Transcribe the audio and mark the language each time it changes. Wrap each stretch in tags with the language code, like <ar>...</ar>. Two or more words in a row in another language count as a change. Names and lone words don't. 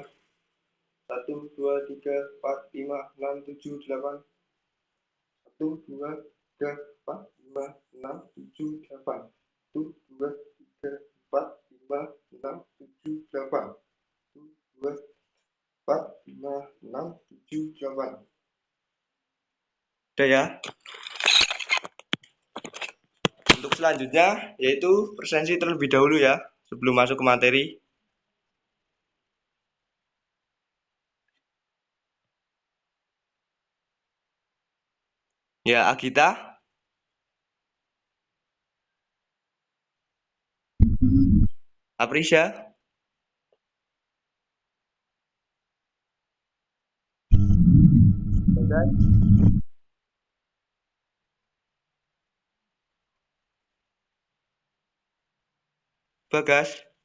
<id>Satu, dua, tiga, empat, lima, enam, tujuh, delapan. Satu, dua, tiga, empat, lima, enam, tujuh, delapan. Satu, dua, tiga, empat, lima, enam, tujuh, delapan. Satu, dua, empat, lima, enam, tujuh, delapan. Udah ya. Untuk selanjutnya yaitu presensi terlebih dahulu ya sebelum masuk ke materi. Ya, Agita, Aprisya, Bagas, Bagas.</id>